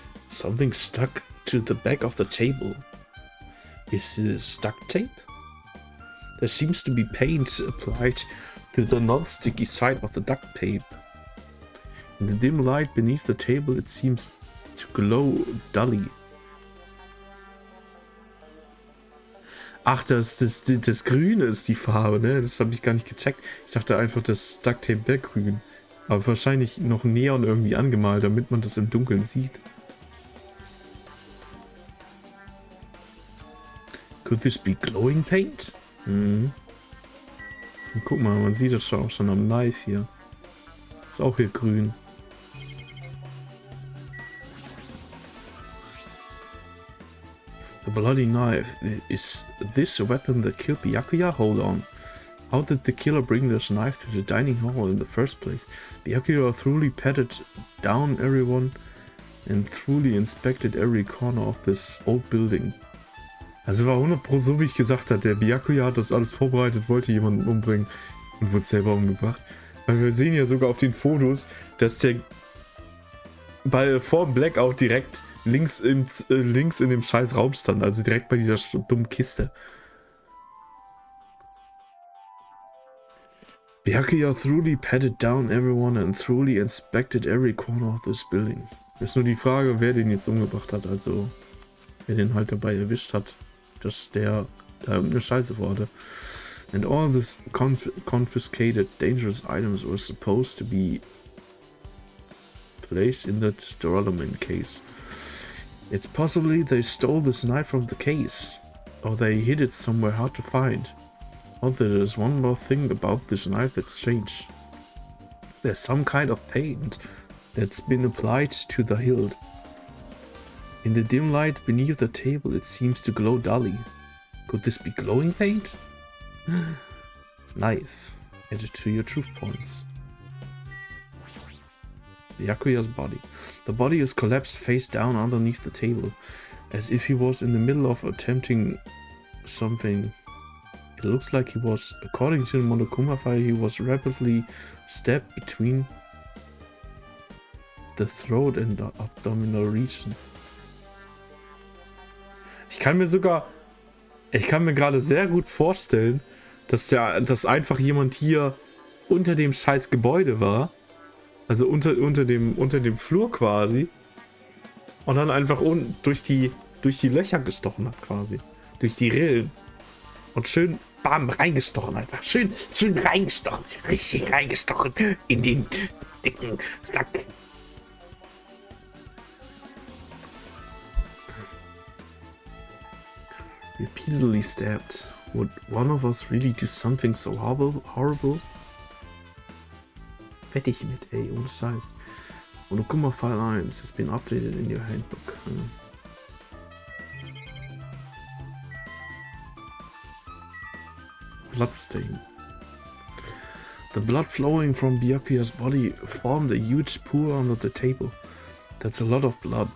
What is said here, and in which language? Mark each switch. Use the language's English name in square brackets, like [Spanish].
[English] Something stuck to the back of the table. Is this duct tape? There seems to be paint applied to the non-sticky side of the duct tape. In the dim light beneath the table, it seems to glow dully. [German] Ach, das Grüne ist die Farbe, ne? Das habe ich gar nicht gecheckt. Ich dachte einfach, das Duct Tape wäre grün. Aber wahrscheinlich noch Neon irgendwie angemalt, damit man das im Dunkeln sieht. [English] Could this be glowing paint? [German] Und guck mal, man sieht das schon am Knife hier. Ist auch hier grün. [English] A bloody knife. Is this a weapon that killed Byakuya? Hold on. How did the killer bring this knife to the dining hall in the first place? Byakuya thoroughly patted down everyone and thoroughly inspected every corner of this old building. [German] Also war 100% so, wie ich gesagt habe. Der Byakuya hat das alles vorbereitet, wollte jemanden umbringen und wurde selber umgebracht. Weil wir sehen ja sogar auf den Fotos, dass der vor dem Blackout direkt links in dem scheiß Raum stand. Also direkt bei dieser dummen Kiste. [English] Byakuya thoroughly patted down everyone and thoroughly inspected every corner of this building. [German] Ist nur die Frage, wer den jetzt umgebracht hat, also wer den halt dabei erwischt hat, dass der da irgendeine Scheiße vorhatte. [English] And all this confiscated dangerous items were supposed to be placed in that Doroloman case. It's possibly they stole this knife from the case, or they hid it somewhere hard to find. Although there's one more thing about this knife that's strange. There's some kind of paint that's been applied to the hilt. In the dim light beneath the table, it seems to glow dully. Could this be glowing paint? Knife. Added to your truth points. Byakuya's body. The body is collapsed face down underneath the table, as if he was in the middle of attempting something. It looks like he was, according to the Monokuma file, he was rapidly stabbed between the throat and the abdominal region. [German] Ich kann mir gerade sehr gut vorstellen, dass einfach jemand hier unter dem scheiß Gebäude war. Also unter dem Flur quasi. Und dann einfach unten durch die Löcher gestochen hat quasi. Durch die Rillen. Und schön bam reingestochen einfach. Schön reingestochen. Richtig reingestochen in den dicken Sack. [English] Repeatedly stabbed. Would one of us really do something so horrible? [German] Wette ich mit, ey, ohne Scheiß. [English] Monokuma File 1 has been updated in your handbook. Bloodstain. The blood flowing from Byakuya's body formed a huge pool under the table. That's a lot of blood.